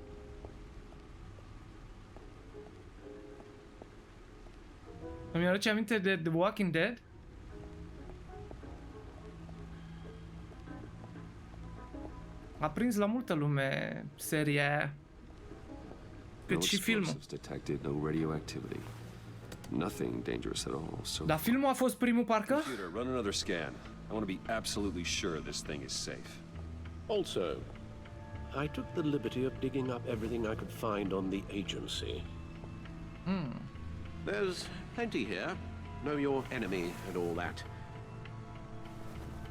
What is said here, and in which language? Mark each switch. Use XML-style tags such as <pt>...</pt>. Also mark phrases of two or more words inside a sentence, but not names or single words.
<ro>Îmi aduce aminte de The Walking Dead? A prins la multă lume seria aia. Cât și filmul.</ro> <en>No radioactivity. Nothing dangerous at all. So</en> <ro>Dar filmul a fost primul, parcă?</ro> <en>Computer, run another scan. I want to be absolutely sure this thing is safe. Also, I took the liberty of digging up everything I could find on the agency. There's plenty here. Know your enemy and all that.</en>